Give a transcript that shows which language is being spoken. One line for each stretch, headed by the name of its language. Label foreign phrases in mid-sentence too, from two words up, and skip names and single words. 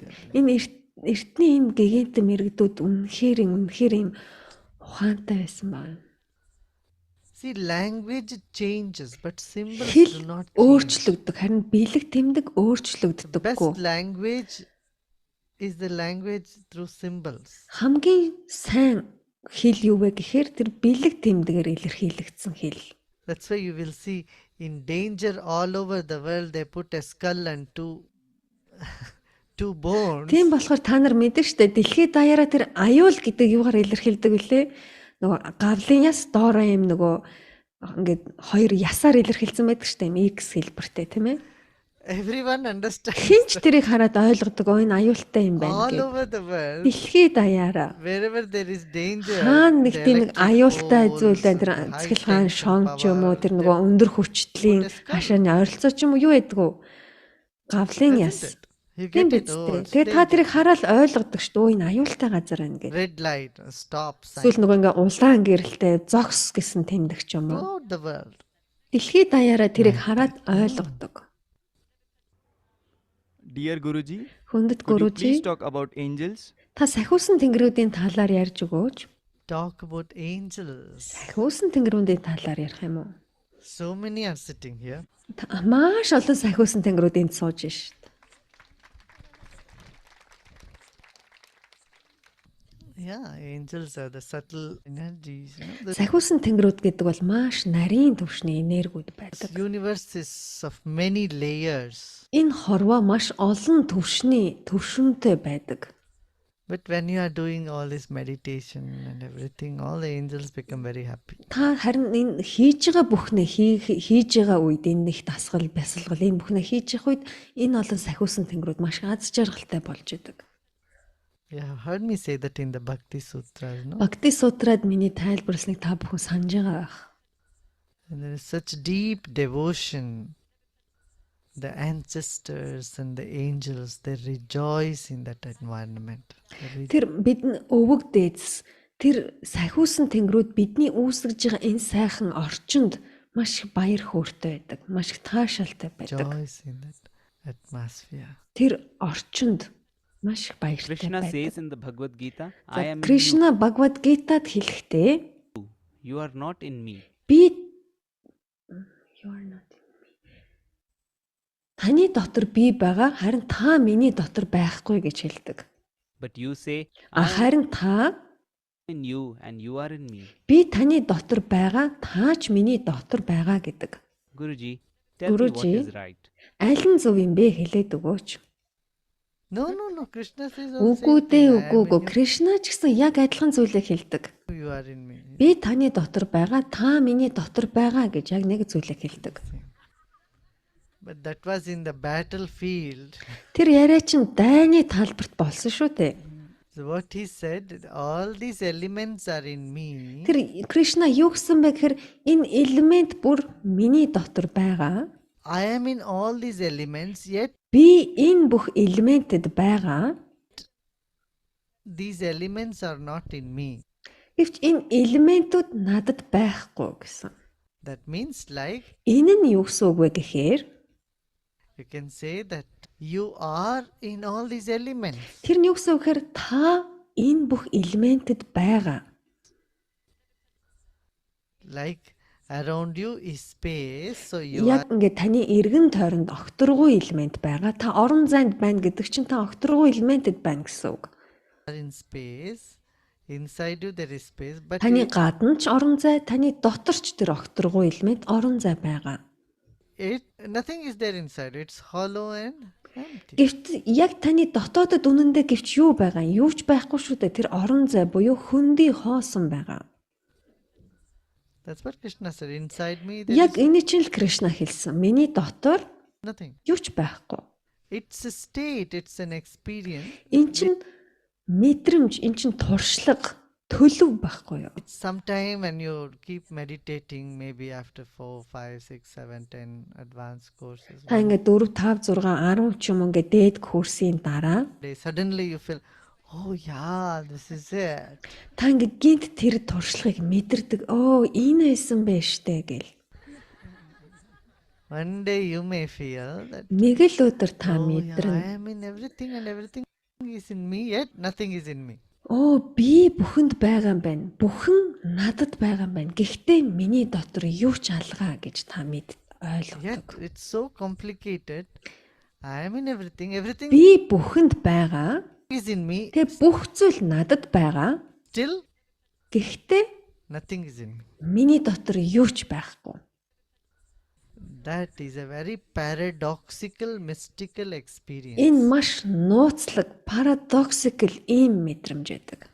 English: intelligent.
Mongolian: Энэ эртний энэ гигантын мэрэгдүүд үнэхээр ийм ухаантай байсан байна.
English: See, language changes, but symbols
Mongolian: Хэл
English: do not change.
Mongolian: өөрчлөгдөг, харин бэлэг тэмдэг
English: The
Mongolian: өөрчлөгддөггүй.
English: best language is the language through symbols.
Mongolian: Хамгийн сайн хэл юу вэ гэхээр тэр бэлэг тэмдэгээр илэрхийлэгдсэн хэл.
English: That's why you will see in danger all over the world they put a skull and two bones.
Mongolian: Тийм болохоор та нар мэдэн штэ дэлхийд даяараа тэр аюул гэдэг юугаар илэрхийлдэг вүлээ? Нөгөө гавлын яс доороо юм нөгөө ингээд хоёр ясаар илэрхийлсэн байдаг штэ юм X хэлбэртэй тийм ээ.
English: Everyone understands.
Mongolian: Хинч тэрийг хараад ойлгодог оо энэ аюултай юм байна
English: All
Mongolian: гэж.
English: over the world,
Mongolian: Дэлхийд даяараа
English: wherever there is danger,
Mongolian: хаана нэг
English: the
Mongolian: тийм нэг
English: electric
Mongolian: аюултай
English: poles,
Mongolian: зүйл байна тэр
English: high
Mongolian: цэцгэлгаан
English: tension
Mongolian: шон ч юм уу
English: power,
Mongolian: тэр нөгөө өндөр хүчтлийн
English: Put a skull.
Mongolian: хашааны ойролцоо ч юм уу юу байдгүй гавлын
English: isn't
Mongolian: яс
English: it? You
Mongolian: тийм
English: get it.
Mongolian: биз
English: Oh,
Mongolian: дээ.
English: it's
Mongolian: Тэгээ та
English: dangerous.
Mongolian: тэрийг хараад ойлгодог шүү дээ. Энэ аюултай газар байна гэж.
English: Red light, stop sign.
Mongolian: Эсвэл нөгөө ингээ улаан гэрэлтэй зогс гэсэн тэмдэг ч юм уу.
English: Throughout the world.
Mongolian: Дэлхийд даяараа тэрийг хараад ойлгодог.
English: Dear Guruji,
Mongolian: Хүндэт
English: could you
Mongolian: гуружи
English: please talk about angels?
Mongolian: та сахиусан тэнгэрүүдийн талаар ярьж өгөөч.
English: Talk about angels.
Mongolian: Сахиусан тэнгэрүүдийн талаар ярих юм уу?
English: So many are sitting here.
Mongolian: Маш олон сахиусан тэнгэрүүдийн сууж шít.
English: Yeah, angels are the subtle energies. The
Mongolian: Сахиусан тэнгэрүүд гэдэг бол маш нарийн түвшний энергиуд байдаг.
English: universe is of many layers.
Mongolian: Энэ хорвоо маш олон төвшөнтэй байдаг.
English: But when you are doing all this meditation and everything, all the angels become very happy.
Mongolian: Та харин энэ хийж байгаа бүхнээ хийж байгаа үед энэ их дасгал, бясалгал энэ бүхнээ хийж явах үед энэ олон сахиусан тэнгэрүүд маш аз жаргалтай болж идэг.
English: You have heard me say that in the Bhakti Sutras, no?
Mongolian: Бхакти сутраад миний тайлбарласныг та бүхэн санаж байгаа байх.
English: And there is such deep devotion. The ancestors and the angels, they rejoice in that environment.
Mongolian: Тэр бидний өвөг дээдс тэр сахиусан тэнгэрүүд бидний үүсгэж байгаа энэ сайхан орчинд маш их баяр хөөртэй байдаг. Маш их таашаалтай байдаг.
English: Rejoice in that atmosphere.
Mongolian: Тэр орчинд маш их баяртай
English: Krishna
Mongolian: байдаг.
English: says in the Bhagavad Gita,
Mongolian: За,
English: I am in you.
Mongolian: Кришна Бхагавад Гитад хэлэхдээ
English: You are not in me. би you are not in me.
Mongolian: Таны дотор би байгаа, харин та миний дотор байхгүй гэж хэлдэг.
English: But you say, I am
Mongolian: Харин та
English: in you and you are in me.
Mongolian: би таны дотор байгаа, та ч миний дотор байгаа гэдэг.
English: Guruji, tell me what Guruji. is right.
Mongolian: Аль нь зөв юм бэ хэлээд өгөөч.
English: No, Krishna says
Mongolian: Үгүй дээ, үгүй. Кришна ч гэсэн яг адилхан зүйлийг хэлдэг.
English: you are in me.
Mongolian: Би таны дотор байгаа, та миний дотор байгаа гэж яг нэг зүйлийг хэлдэг.
English: But that was in the battlefield.
Mongolian: Тэр яриа чинь дайны талбарт болсон шүү дээ.
English: So what he said, all these elements are in me.
Mongolian: Тэр Кришна юу гэсэн бэ гэхээр энэ элемент бүр миний дотор байгаа.
English: I am in all these elements, yet
Mongolian: Би энэ бүх элементэд байгаа.
English: these elements are not in me.
Mongolian: Гэвч энэ элементүүд надад байхгүй гэсэн.
English: That means like
Mongolian: Энэ нь юу гэсэн үг вэ гэхээр
English: you can say that you are in all these elements.
Mongolian: тэр нь юу гэсэн үг гэхээр та энэ бүх элементэд байгаа.
English: Like around you is space, so you
Mongolian: Яг ингээд таны эргэн тойронд огторгүй элемент байгаа. Та орон зайд байна гэдэг чинь та огторгүй элементэд байна гэсэн үг.
English: are in space. Inside you there is space, but
Mongolian: Таны гадна ч орон зай, таны дотор ч тэр огторгүй элемент орон зай байгаа.
English: nothing is there inside. It's hollow and empty.
Mongolian: Гэвч яг таны дотоодод үнэндээ гэвч юу байгаа? Юу ч байхгүй шүү дээ. Тэр орон зай буюу хөндөй хоосон байгаа.
English: That's what Krishna said. Inside me there
Mongolian: Яг
English: is
Mongolian: энэ чинь л Кришна хэлсэн. Миний дотор
English: nothing.
Mongolian: юу ч байхгүй.
English: It's a state. It's an experience.
Mongolian: Эн чинь мэдрэмж, эн чинь туршлага, төлөв байхгүй юу?
English: It's sometime when you keep meditating, maybe after 4, 5, 6, 7, 10 advanced courses.
Mongolian: Та ингээд 4, 5, 6, 10 ч юм ингээд дээд курсын дараа
English: Day, suddenly you feel, oh yeah, this is it.
Mongolian: та ингээд гинт тэр туршлагыг мэдэрдэг. Оо, энэ байсан бэ штэ гэл.
English: One day you may feel that,
Mongolian: Нэг л өдөр та
English: oh yeah,
Mongolian: мэдэрнэ.
English: I am in everything and everything is in me, yet nothing is in me.
Mongolian: Оо, би бүхэнд байгаа юм байна. Бүхэн надад байгаа юм байна. Гэхдээ миний дотор юу ч алгаа гэж та
English: Yet
Mongolian: ойлгодог.
English: it's so complicated. I am in everything. Everything
Mongolian: Би бүхэнд байгаа.
English: is in me.
Mongolian: Тэгээ бүх зүйл надад байгаа.
English: Still,
Mongolian: Гэхдээ
English: nothing is in me.
Mongolian: миний дотор юу ч байхгүй.
English: That is a very paradoxical, mystical experience.
Mongolian: Энэ маш нууцлаг, парадоксикл ийм мэдрэмж байдаг.